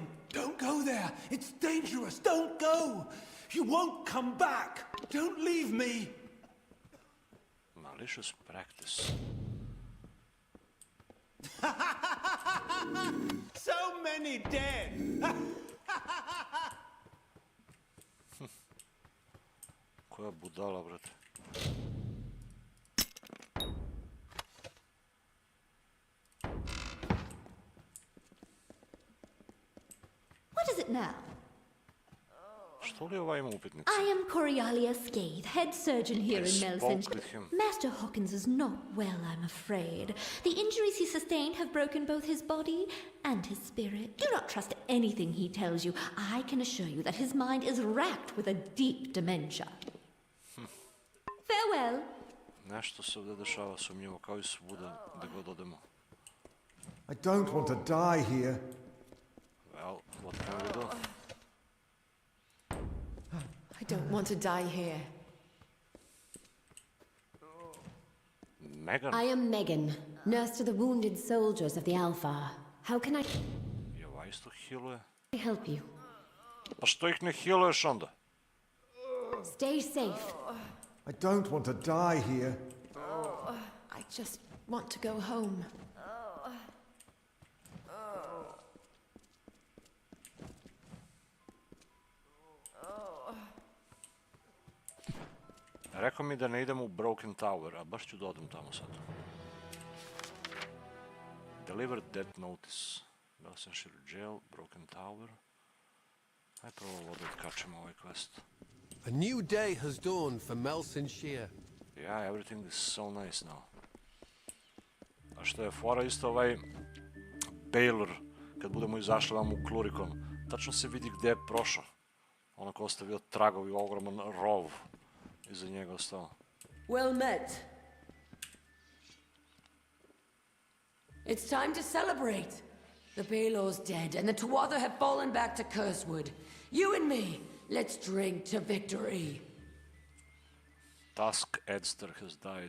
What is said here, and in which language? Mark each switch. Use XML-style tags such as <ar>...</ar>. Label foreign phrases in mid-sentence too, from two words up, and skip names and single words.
<en>Don't go there. It's dangerous. Don't go. You won't come back. Don't leave me. Malicious practice. So many dead.</en> <bs>Koja budala, brate.</bs> <en>What is it now?</en> <bs>Što li ova ima upitnicu?</bs> <en>I am Corialia Scathe, head surgeon here in Mel Senshir. Master Hawkins is not well, I'm afraid. The injuries he sustained have broken both his body and his spirit. Do not trust anything he tells you. I can assure you that his mind is racked with a deep dementia. Farewell.</en> <bs>Nešto se ovdje dešava sumnjivo, kao i svuda gdje god odemo.</bs> <en>I don't want to die here. Well, what can we do? I don't want to die here. Megan? I am Megan, nurse to the wounded soldiers of the Alpha. How can I</en> <bs>isto healuje?</bs> <en>help you?</en> <bs>Pa što ih ne healuješ onda?</bs> <en>Stay safe. I don't want to die here. I just want to go home.</en> <bs>Rekao mi da ne idem u Broken Tower, a baš ću da odem tamo sad.</bs> <en>Deliver death notice. Mel Senshir jail, Broken Tower.</en> <bs>Aj prvo ovo da otkačemo ovaj quest.</bs> <en>A new day has dawned for Mel Senshir. Yeah, everything is so nice now.</en> <bs>A što je fora isto ovaj Balor, kad budemo izašli vam u Klurikon, tačno se vidi gdje je prošao. Onako ostavio tragovi, ogroman rov iza njega ostao.</bs> <en>Well met. It's time to celebrate. The Balor's dead, and the Tuatha have fallen back to Cursewood. You and me, let's drink to victory. Tusk Edster has died.</en>